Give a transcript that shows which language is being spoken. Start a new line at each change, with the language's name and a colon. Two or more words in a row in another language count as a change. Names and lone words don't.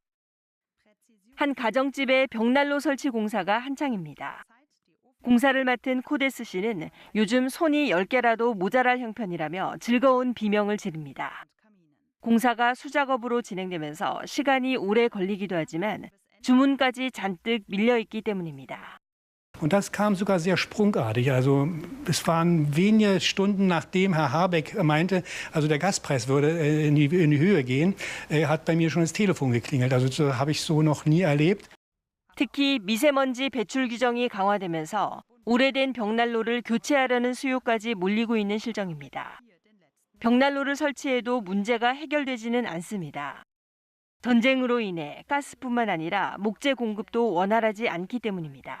Korean: 한 가정집의 벽난로 설치 공사가 한창입니다. 공사를 맡은 코데스 씨는 요즘 손이 10개라도 모자랄 형편이라며 즐거운 비명을 지릅니다. 공사가 수작업으로 진행되면서 시간이 오래 걸리기도 하지만 주문까지 잔뜩 밀려있기 때문입니다.
German: Und das kam sogar sehr sprungartig. Also es waren wenige Stunden, nachdem Herr Habeck meinte, also der Gaspreis würde in die Höhe gehen, hat bei mir schon das Telefon geklingelt. Also das habe ich so noch nie erlebt.
Korean: 특히 미세먼지 배출 규정이 강화되면서 오래된 벽난로를 교체하려는 수요까지 몰리고 있는 실정입니다. 벽난로를 설치해도 문제가 해결되지는 않습니다. 전쟁으로 인해 가스뿐만 아니라 목재 공급도 원활하지 않기 때문입니다.